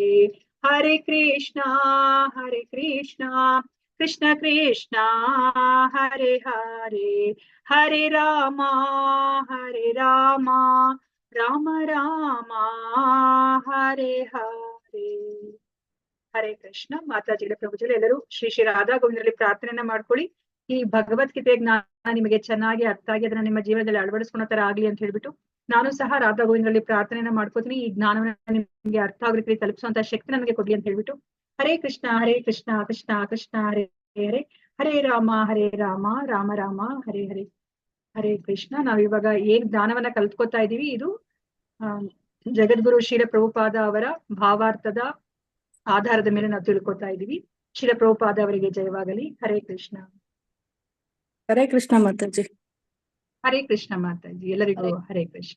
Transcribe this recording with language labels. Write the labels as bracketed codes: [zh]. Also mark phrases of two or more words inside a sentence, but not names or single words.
[sa] ಹರೇ ಕೃಷ್ಣ ಕೃಷ್ಣ ಕೃಷ್ಣ ಹರೇ ಹರೇ, ಹರೇ ರಾಮ ರಾಮ ರಾಮ ಹರೇ ಹರೇ. ಹರೇ ಕೃಷ್ಣ. [kn] ಮಾತಾಜಿಗಳ ಪ್ರಭುಜರು ಎಲ್ಲರೂ ಶ್ರೀ ಶ್ರೀ ರಾಧಾ ಗೋವಿಂದರಲ್ಲಿ ಪ್ರಾರ್ಥನೆಯನ್ನ ಮಾಡ್ಕೊಳ್ಳಿ. ಈ ಭಗವದ್ಗೀತೆ ಜ್ಞಾನ ನಿಮಗೆ ಚೆನ್ನಾಗಿ ಅರ್ಥ ಆಗಿ ಅದನ್ನ ನಿಮ್ಮ ಜೀವನದಲ್ಲಿ ಅಳವಡಿಸ್ಕೊಳೋ ತರ ಆಗ್ಲಿ ಅಂತ ಹೇಳ್ಬಿಟ್ಟು ನಾನು ಸಹ ರಾಧಾ ಗೋವಿಂದರಲ್ಲಿ ಪ್ರಾರ್ಥನೆಯನ್ನ ಮಾಡ್ಕೋತೀನಿ. ಈ ಜ್ಞಾನವನ್ನ ನಿಮ್ಗೆ ಅರ್ಥ ಆಗೋ ರೀತಿ ತಲುಪಿಸುವಂತ ಶಕ್ತಿ ನನಗೆ ಕೊಡ್ಲಿ ಅಂತ ಹೇಳ್ಬಿಟ್ಟು. [sa] ಹರೇ ಕೃಷ್ಣ ಕೃಷ್ಣ ಕೃಷ್ಣ ಹರೇ ಹರೇ, ಹರೇ ರಾಮ ರಾಮ ರಾಮ ಹರೇ ಹರೇ. ಹರೇ ಕೃಷ್ಣ. [kn] ನಾವಿವಾಗ ಏನ್ ಜ್ಞಾನವನ್ನ ಕಲ್ತ್ಕೋತಾ ಇದೀವಿ, ಇದು ಜಗದ್ಗುರು ಶೀಲ ಪ್ರಭುಪಾದ ಅವರ ಭಾವಾರ್ಥದ ಆಧಾರದ ಮೇಲೆ ನಾವು ತಿಳ್ಕೊತಾ ಇದೀವಿ. ಶೀಲ ಪ್ರಭುಪಾದ ಅವರಿಗೆ ಜಯವಾಗಲಿ. ಹರೇ ಕೃಷ್ಣ. ಹರೇ ಕೃಷ್ಣ ಮಾತಾಜಿ. ಹರೇ ಕೃಷ್ಣ ಮಾತಾಜಿ. ಎಲ್ಲರಿಗೂ ಹರೇ ಕೃಷ್ಣ.